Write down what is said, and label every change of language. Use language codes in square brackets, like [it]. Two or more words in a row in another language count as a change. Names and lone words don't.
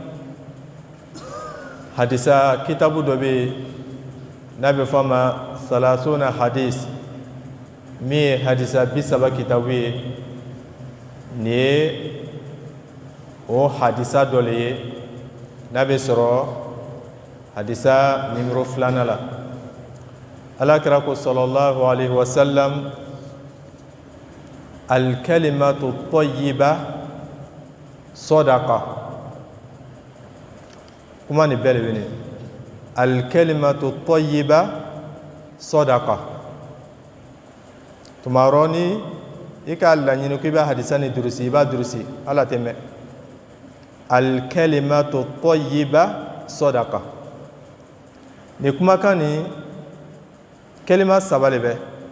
[bm] hadisa kitabu dɔ bɛ yen n'a bɛ fɔ a ma salasuna hadis min ye hadisa 30 kitabu ye nin ye o hadisa dɔ le ye n'a bɛ sɔrɔ hadisa nimero 2 la alakira ko [ar] صلى الله عليه وسلم الكلمة الطيبة صدقة [bm] kuma ni bɛɛ de bɛ nin [ar] الكلمة الطيبة صدقة [bm] tuma rɔ ni i ka laɲini ko i bɛ hadisa ni durusi i b'a durusi ala tɛ mɛn [ar] الكلمة الطيبة صدقة [bm] ni kumakan ni kelima 3 le bɛ